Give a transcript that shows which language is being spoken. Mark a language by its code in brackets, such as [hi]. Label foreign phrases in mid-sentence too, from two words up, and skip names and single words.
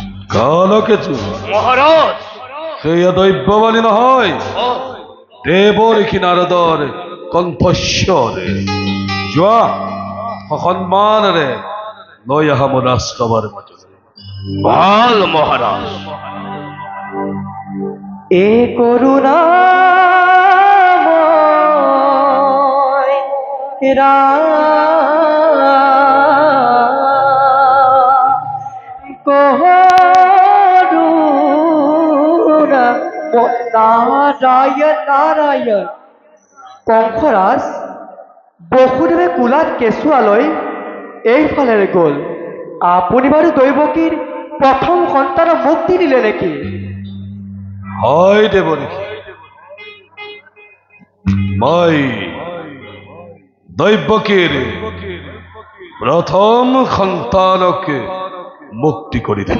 [as] কালকেতু মহারাজ সেয়া দৈব্যবাণী নহয় ও দেৱৰীখি নাৰদৰ কণ্ঠস্বৰে যোৱা সন্মানেৰে লৈ আহা মোৰ ৰাজসভাৰ মাজলৈ ভাল মহারাজ এ করুণাময় করুণা নারায়ণ নারায়ণ কংসৰাজ বসুদেৱে কোলাত কেঁচুৱা লৈ এইফালেৰে গ'ল। আপুনি বাৰু দৈৱকীৰ প্ৰথম সন্তানক মুক্তি দিলে নেকি? হয় দেৱৰীখি মই দৈৱকীৰ প্ৰথম সন্তানক মুক্তি কৰি দিলোঁ